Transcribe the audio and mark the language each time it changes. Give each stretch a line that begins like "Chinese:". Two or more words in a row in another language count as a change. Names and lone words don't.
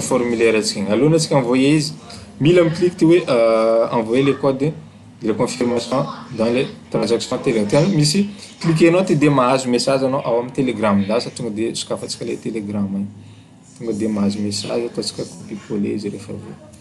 Malagasy: formulaire tsika alohan'ny tsika envoyer izy mila mi-clique ty hoe
French: envoyer les codes de confirmation dans les transactions Telegram
Malagasy: misy cliquenao ty de mahazo message anao ao amin'ny Telegram lasa tonga de sokafantsika le Telegram igny tonga de mahazo message ataontsika copier-coller izy rehefa avy